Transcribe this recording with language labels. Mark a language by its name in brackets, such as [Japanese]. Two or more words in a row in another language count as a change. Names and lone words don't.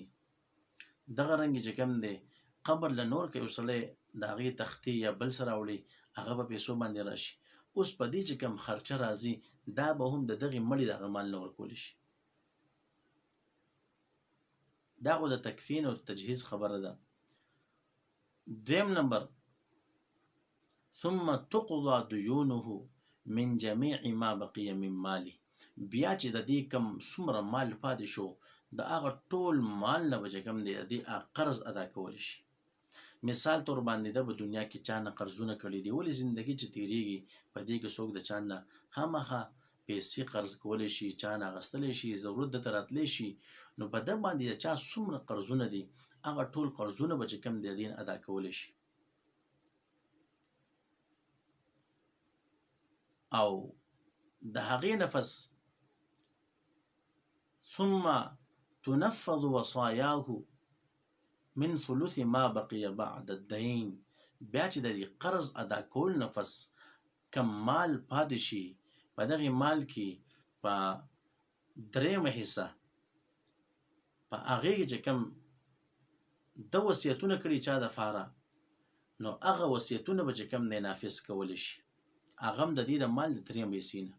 [Pashto] دغه رنګې چې کوم دی قبر له نور که یو سړی د هغې تختې یا بل څه راوړي هغه په پیسو باندې راشي. اوس په دې چې کوم خرچه راځي دا به هم د دغې مړي د هغه مال نه ورکولی شي. دا خو د تکفین او تجهیز خبره ده. دویم نمبر [Arabic] ثم تقضى ديونه من جميع ما بقي من ماله. [Pashto] بیا چې د دې کم څومره مال پاتې شو د هغه ټول مال نه به چې کوم دی د دې قرض ادا کولی شي. مثال طور باندې ده په دنیا کې چا نه قرضونه کړي دي، ولې زندګي چې تیریږي په دې کې څوک د چا نه خامخا پیسې قرض کولی شي، چا نه اخیستلی شي، ضرورت درته راتلی شي، نو په ده باندې د چا څومره قرضونه دي هغه ټول قرضونه به چې کوم دی د دې ادا کولی شي. او د هغې نفس [Arabic] ثم تنفذ وصایاه من ثلث ما بقي بعد الدین. [Pashto] بیا چې د دې قرض ادا کول نفس کم مال پاتې شي په دغې مال کې په درېیمه حصه په هغې کې چې کوم ده وصیتونه کړي چا دپاره نو هغه وصیتونه به چې کوم دی نافظ کولی شي، هغه هم د دې د مال د درېیم حصې نه.